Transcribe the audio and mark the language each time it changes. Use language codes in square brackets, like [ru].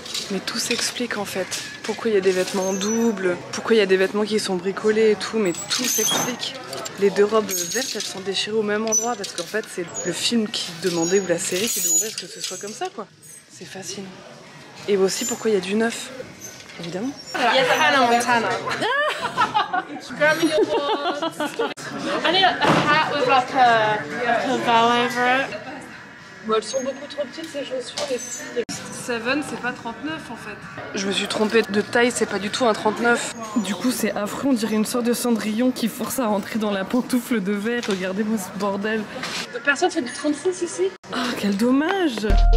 [fr] Mais tout s'explique en fait. Pourquoi il y a des vêtements en double, pourquoi il y a des vêtements qui sont bricolés et tout, mais tout s'explique. Les deux robes vertes, elles sont déchirées au même endroit parce qu'en fait c'est le film qui demandait, ou la série qui demandait à ce que ce soit comme ça quoi. C'est fascinant. Et aussi pourquoi il y a du neuf, évidemment. [en] Yes, Hannah Montana. Grammy Awards. I need a hat with like a bow over it. [fr] Bon, elles sont beaucoup trop petites ces chaussures, les filles. Seven, c'est pas 39 en fait. Je me suis trompée de taille, c'est pas du tout un 39. Du coup, c'est affreux, on dirait une sorte de Cendrillon qui force à rentrer dans la pantoufle de verre. Regardez-moi ce bordel. Personne fait du 36 ici. Oh, quel dommage!